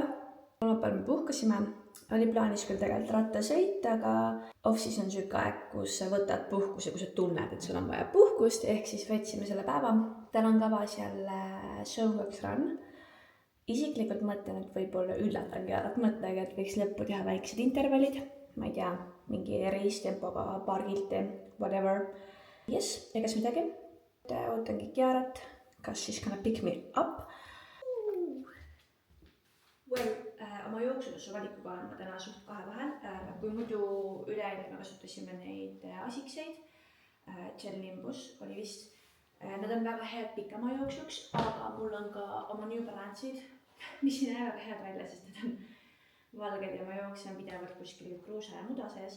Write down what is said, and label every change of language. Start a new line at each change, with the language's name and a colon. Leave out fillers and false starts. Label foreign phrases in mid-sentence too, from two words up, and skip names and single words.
Estonian: Kolmapäeval me puhkasime. Oli plaanis küll tegelikult rattasõit, aga off-season on siuke aeg, kus sa võtad puhkuse, kui sa tunned, et sul on vaja puhkust, ehk siis võtsime selle päeva. Täna on kavas jälle Showworks Run. Isiklikult mõtlen, et võib-olla üllatangi arvat mõttega, et võiks lõppu teha väiksed intervallid. Ma ei tea, mingi reistempoga, paar kilti,
English: whatever. Yes,
Estonian: egas midagi. Ootangi Kiarat, kas siis
English: gonna pick me up. Well,
Estonian: oma jooksutusse valikuga olen ma täna suht kahe vahel. Kui muidu üleeile me kasutasime neid asikseid, Gel Nimbus oli vist. Nad on väga head pikama jooksuks, aga mul on ka oma New Balance'id, mis ei näe väga head välja, sest need on valged ja ma jooksen pidevalt kuskil kruusa ja muda sees.